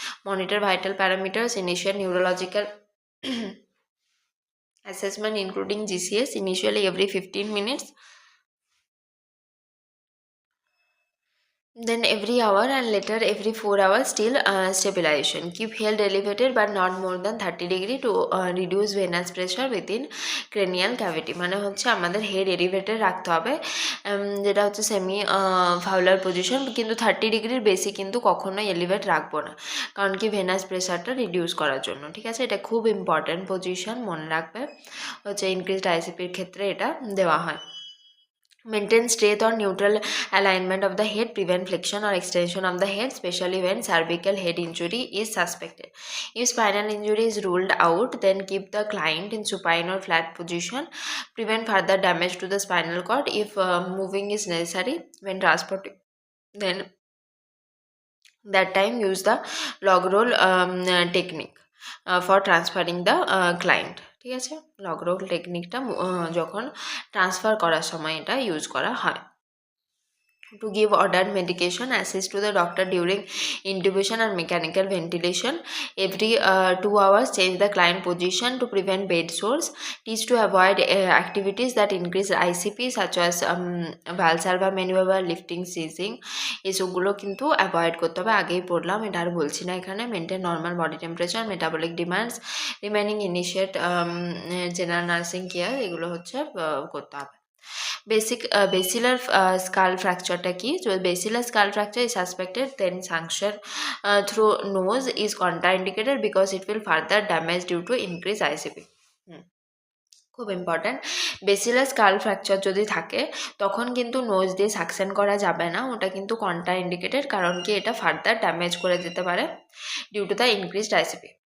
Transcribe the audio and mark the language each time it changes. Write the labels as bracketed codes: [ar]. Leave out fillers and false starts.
[en] Monitor vital parameters, initial neurological assessment including GCS initially every 15 minutes, then every hour, and later every 4 hours till stabilization. Keep health elevated but not more than 30 degree to reduce venous pressure within cranial cavity, [bn] মানে হচ্ছে আমাদের head elevated রাখতে হবে, যেটা হচ্ছে semi Fowler position, কিন্তু 30 ডিগ্রির বেশি কিন্তু কখনোই এলিভেট রাখবো না, কারণ কি ভেনাস প্রেশারটা রিডিউস করার জন্য, ঠিক আছে। এটা খুব ইম্পর্ট্যান্ট পজিশন, মনে রাখবে, হচ্ছে ইনক্রিজড ICPর ক্ষেত্রে এটা দেওয়া হয়। [en] Maintain straight or neutral alignment of the head, prevent flexion or extension of the head, especially when cervical head injury is suspected. If spinal injury is ruled out, then keep the client in supine or flat position. Prevent further damage to the spinal cord. If moving is necessary when transporting, then that time use the log roll technique for transferring the client, ঠিক আছে। [bn] Log role টেকনিকটা যখন transfer করার সময় এটা use করা হয়। [en] To give ordered medication, assist to the doctor during intubation and mechanical ventilation. Every 2 hours, change the client position to prevent bed sores. Teach to avoid activities that increase ICP such as valsalva maneuver, lifting, seizing. [bn] এসবগুলো কিন্তু avoid করতে হবে, আগেই পড়লাম, এটা আর বলছি না এখানে। [en] Maintain normal body temperature, metabolic demands, remaining initiate general nursing care, এগুলো হচ্ছে করতে হবে। Basilar skull fracture কি? So basilar skull fracture is suspected, then sanction through nose is contraindicated because it will further damage due to increased ICP. [bn] খুব important, বেসিলার skull fracture যদি থাকে তখন কিন্তু নোজ দিয়ে সাকশন করা যাবে না, ওটা কিন্তু কন্ট্রা ইন্ডিকেটেড, কারণ কি এটা ফার্দার ড্যামেজ করে দিতে পারে due to the increased ICP।